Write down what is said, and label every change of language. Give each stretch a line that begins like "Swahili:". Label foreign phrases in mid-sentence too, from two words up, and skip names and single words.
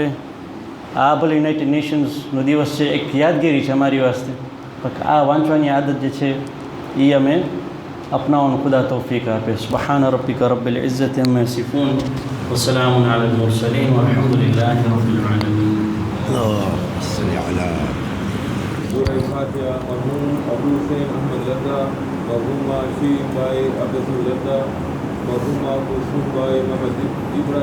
Gujarati: આ ભલે યુનાઇટેડ નેશન્સનો દિવસ છે, એક યાદગીરી છે અમારી વાસ્તે, પણ આ વાંચવાની આદત જે છે એ અમે અપનાવવાનું ખુદા તૌફીક આપે.
Arabic: سبحان ربك رب العزة عما يصفون وسلام على المرسلين والحمد لله رب العالمين.
Urdu: سورہ فاتحہ مرحوم ابو حسین احمد لدا، مرحومہ شیم بھائی عبدل لدا، مرحومہ کلثوم بھائی محمد ابراہیم